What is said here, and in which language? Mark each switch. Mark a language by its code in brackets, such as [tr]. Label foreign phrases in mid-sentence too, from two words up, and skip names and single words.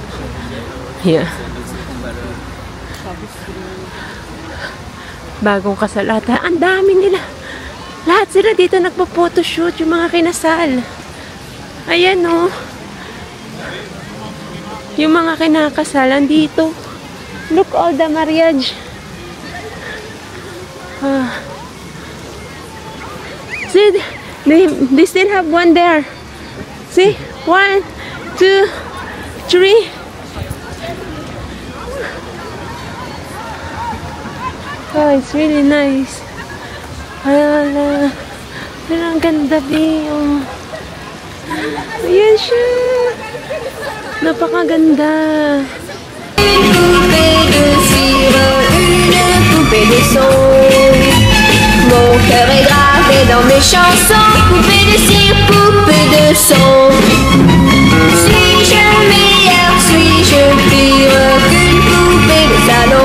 [tl] Yan. Bagong kasal ata. Ang dami nila. Lahat sila dito nagpo-photoshoot, yung mga kinasal. Ayan o. Yung mga kinakasalan dito. [en] Look all the marriage. See, they still have one there. See, 1, 2, 3. Oh, it's really nice. [tl] Ayan, ang ganda yung... Ayan siya. Napakaganda. [fr] Mon cœur est gravé dans mes chansons. Poupée de cire, poupée de son. Suis-je meilleure, suis-je pire qu'une poupée de salon?